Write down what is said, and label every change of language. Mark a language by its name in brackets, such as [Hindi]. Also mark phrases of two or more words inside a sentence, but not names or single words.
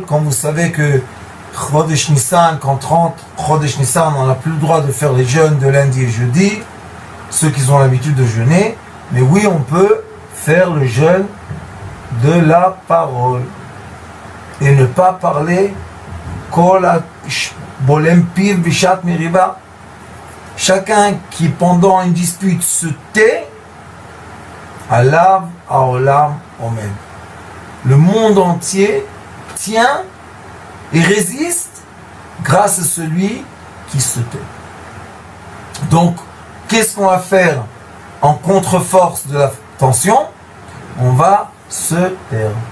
[French] Comme vous savez que [Hebrew] חודש ניסן, [French] quand 30 [Hebrew] חודש ניסן, [French] on n'a plus le droit de faire les jeûnes de lundi et jeudi, ceux qui ont l'habitude de jeûner, mais oui, on peut faire le jeûne de la parole et ne pas parler [Hebrew] כל הבולם פיו בשעת מריבה. [French] Chacun qui pendant une dispute se tait, [Hebrew] עליו העולם עומד. [French] Le monde entier tient et résiste grâce à celui qui se tait. Donc, qu'est-ce qu'on va faire en contre-force de la tension? On va se taire.